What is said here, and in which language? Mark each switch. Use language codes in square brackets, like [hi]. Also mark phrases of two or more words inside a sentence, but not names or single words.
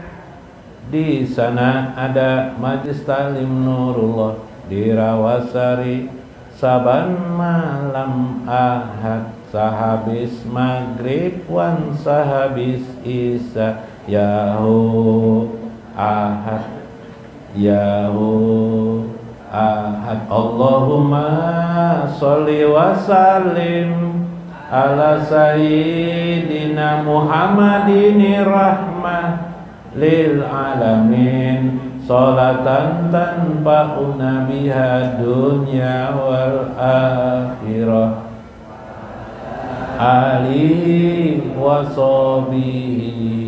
[id] Di sana ada majlis talim Nurullah di Rawasari saban malam Ahad sahabis maghrib wan sahabis isya yahu ahad [ar] اللهم صل وسلم على سيدنا محمد رحمة للعالمين صلاة تنفعنا بها دنيا والآخرة آله وصحبه.